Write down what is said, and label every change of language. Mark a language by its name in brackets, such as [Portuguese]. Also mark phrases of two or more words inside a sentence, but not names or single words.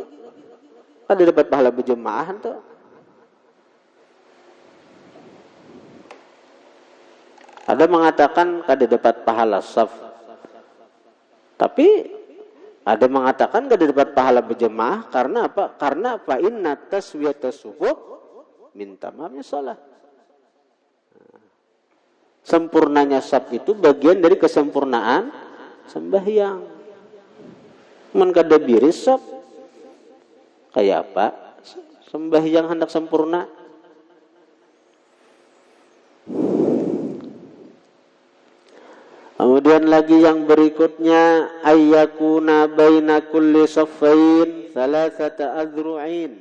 [Banjar] Kada dapat pahala berjemaah tuh. Ada mengatakan kada dapat pahala saf. Tapi ada mengatakan kada dapat pahala berjemaah karena apa? [Arabic] Karena فإن تسوية الصفوف من tamamnya salat. [Banjar] Sempurnanya saf itu bagian dari kesempurnaan sembahyang. Man kada biris saf kayak apa? Sembahyang hendak sempurna. Kemudian lagi yang berikutnya [Arabic] أن يكون بين كل صفين ثلاثة أذرع.